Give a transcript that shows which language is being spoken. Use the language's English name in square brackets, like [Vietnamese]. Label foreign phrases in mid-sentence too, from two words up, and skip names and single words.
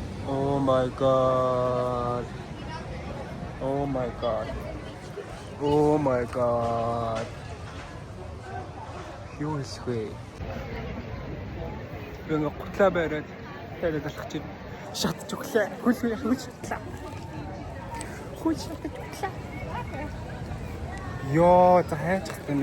[English] Oh my god. Oh my god. Oh my god. [Mongolian] Юу хийсвэ? Би ингээ гутлаа бариад тэгээд алхаж ир. Шатж өглөө. Хөл шатлаа. Хөл шатж өглөө. Йоо, за хайчих юм.